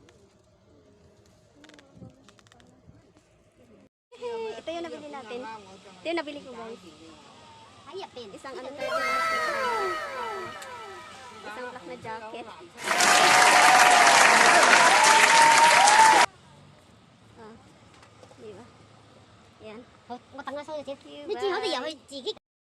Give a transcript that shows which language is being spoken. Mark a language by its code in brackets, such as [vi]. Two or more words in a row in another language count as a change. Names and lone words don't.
[tl] Ito yung nabili natin. Ito yung nabili ko, guys. Isang ano tayo. Isang black na jacket. Ah, di ba? Yan. [yue] 我等下收咗錢， [tl] Diba? [yue] 你最好就入去自己。